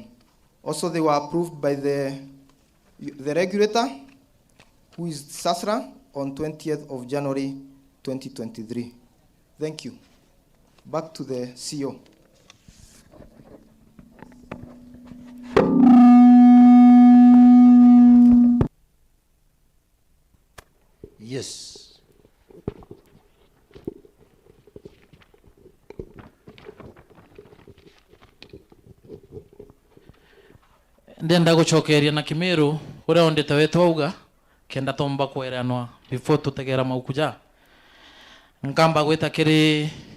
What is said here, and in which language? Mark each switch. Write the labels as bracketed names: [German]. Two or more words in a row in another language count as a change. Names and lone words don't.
[English] Also, they were approved by the regulator, who is SASRA, on 20th of January 2023. Thank you. Back to the CEO. Yes. [Meru] Ndenda gucokeria na Kimiru uria ondete wetu auga kenda tomba kweranwa before tutegera maukuja nkamba gwita kiri